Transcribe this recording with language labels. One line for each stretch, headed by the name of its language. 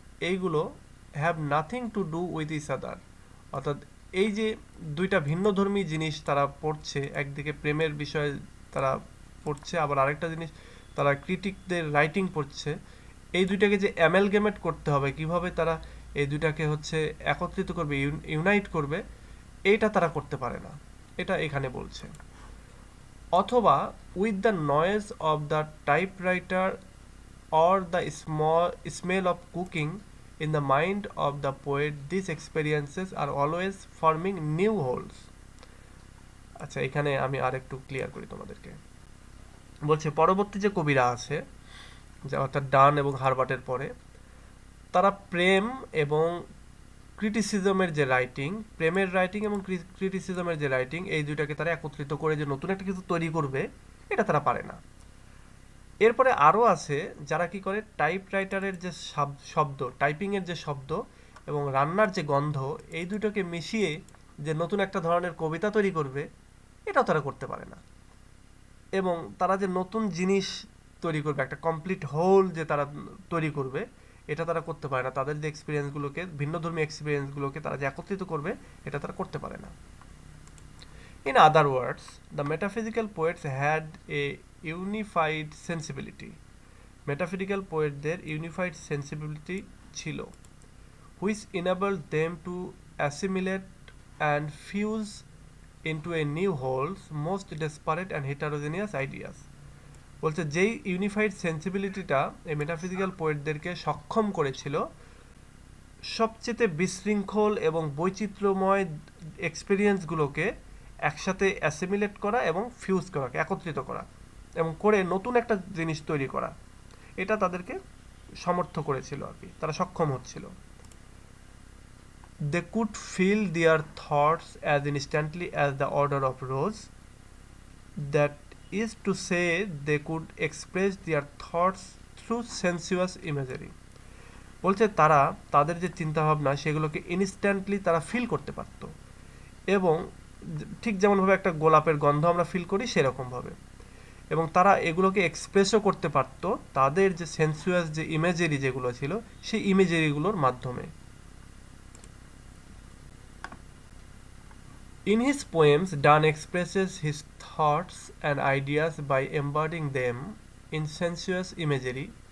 Bangla: এইগুলো
English: have nothing to do with each other,
Bangla: অর্থাৎ এই যে দুইটা ভিন্নধর্মী জিনিস তারা পড়ছে, একদিকে প্রেমের বিষয়ে তারা পড়ছে, আবার আরেকটা জিনিস তারা ক্রিটিকদের রাইটিং পড়ছে, এই দুইটাকে যে অ্যামেলগেমেট করতে হবে, কিভাবে তারা এই দুইটাকে হচ্ছে একত্রিত করবে, ইউনাইট করবে, এইটা তারা করতে পারে না, এটা এখানে বলছে। অথবা
English: With the noise of the typewriter or the smell of cooking in the mind of the poet, these experiences are always forming new holes.
Bangla: আচ্ছা, এখানে আমি আরেকটু ক্লিয়ার করি তোমাদেরকে। বলছে পরবর্তী যে কবিরা আছে, যা অর্থাৎ ডান এবং হারবার্টের পরে, তারা প্রেম এবং ক্রিটিসিজমের যে রাইটিং, প্রেমের রাইটিং এবং ক্রিটিসিজমের যে রাইটিং, এই দুইটাকে তারা একত্রিত করে যে নতুন একটা কিছু তৈরি করবে, এটা তারা পারে না। এরপরে আরও আছে যারা কি করে, টাইপরাইটারের যে শব্দ, টাইপিংয়ের যে শব্দ এবং রান্নার যে গন্ধ, এই দুটোকে মিশিয়ে যে নতুন একটা ধরনের কবিতা তৈরি করবে, এটাও তারা করতে পারে না। এবং তারা যে নতুন জিনিস তৈরি করবে, একটা কমপ্লিট হোল যে তারা তৈরি করবে, এটা তারা করতে পারে না। তাদের যে এক্সপিরিয়েন্সগুলোকে, ভিন্নধর্মী এক্সপিরিয়েন্সগুলোকে তারা যে একত্রিত করবে, এটা তারা করতে পারে না।
English: In other words, the metaphysical poets had a unified sensibility. Metaphysical poetদের unified sensibility
Bangla: ছিল,
English: which enabled them to assimilate and fuse into a new whole's most disparate and heterogeneous ideas.
Bangla: বলছে যেই ইউনিফাইড সেন্সিবিলিটিটা এই মেটাফিজিক্যাল পোয়েটদেরকে সক্ষম করেছিল সবচেয়ে বিশৃঙ্খল এবং বৈচিত্র্যময় এক্সপিরিয়েন্সগুলোকে একসাথে অ্যাসিমিলেট করা এবং ফিউজ করা, একত্রিত করা এবং করে নতুন একটা জিনিস তৈরি করা, এটা তাদেরকে সমর্থ করেছিল আর কি, তারা সক্ষম হচ্ছিল।
English: They could feel their thoughts as instantly as the odor of rose. That is to say, they could express their thoughts through sensuous imagery.
Bangla: বলছে তারা তাদের যে চিন্তাভাবনা সেগুলোকে ইনস্ট্যান্টলি তারা ফিল করতে পারত, এবং ঠিক যেমনভাবে একটা গোলাপের গন্ধ আমরা ফিল করি সেরকমভাবে, এবং তারা এগুলোকে এক্সপ্রেসও করতে পারত তাদের যে সেন্সুয়াস যে ইমেজারি যেগুলো ছিল সেই ইমেজারিগুলোর মাধ্যমে।
English: In his poems, Donne expresses his thoughts and ideas by embodying them in sensuous imagery.